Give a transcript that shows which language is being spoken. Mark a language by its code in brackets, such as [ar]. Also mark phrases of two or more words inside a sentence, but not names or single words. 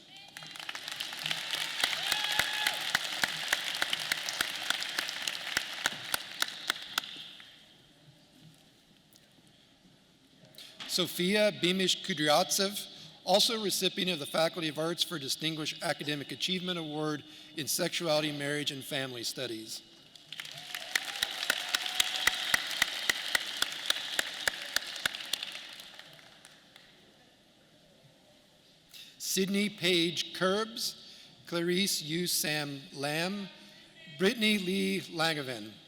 [en] Sophia Beamish Kudryatsev, also recipient of the Faculty of Arts for Distinguished Academic Achievement Award in Sexuality, Marriage, and Family Studies. Sydney Paige Curbs, Clarice Yu Sam Lam, Brittany Lee Langevin.